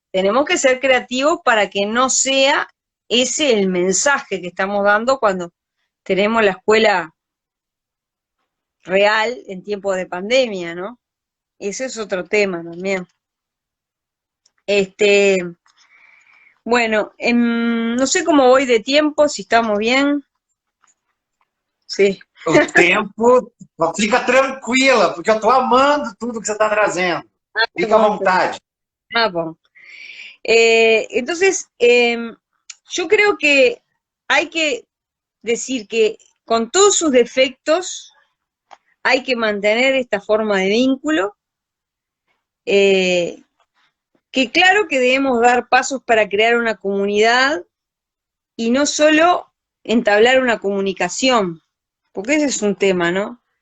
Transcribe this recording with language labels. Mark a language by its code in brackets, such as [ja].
[es] Tenemos que ser creativos para que no sea ese el mensaje que estamos dando cuando tenemos la escuela real en tiempos de pandemia, ¿no? Ese es otro tema también. Bueno, no sé cómo voy de tiempo, si estamos bien. Sí. [pt] O tempo, fica tranquila, porque eu estou amando tudo que você está trazendo. Fica à vontade. [es] Ah, bueno. Entonces, yo creo que hay que decir que con todos sus defectos hay que mantener esta forma de vínculo, que claro que debemos dar pasos para crear una comunidad y no solo entablar una comunicación, porque ese es un tema, ¿no?